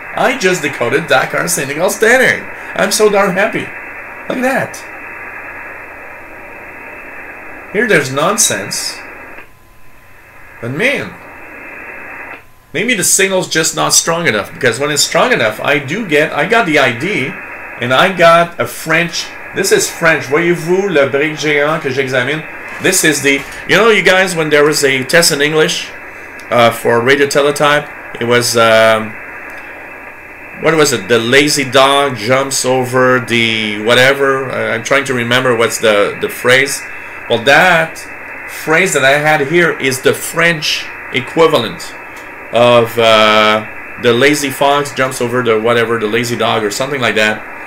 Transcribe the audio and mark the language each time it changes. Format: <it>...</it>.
<en>I just decoded Dakar, Senegal Stanag. I'm so darn happy. Look at that. Here there's nonsense. But man, maybe the signal's just not strong enough, because when it's strong enough, I got the ID, and I got a French. This is French.</en> <fr>Voyez-vous le brick géant que j'examine?</fr> <en>This is the, you know, you guys, when there was a test in English for radio teletype, it was, what was it? The lazy dog jumps over the whatever. I'm trying to remember what's the phrase. Well, that phrase that I had here is the French equivalent of the lazy fox jumps over the whatever, the lazy dog or something like that.</en>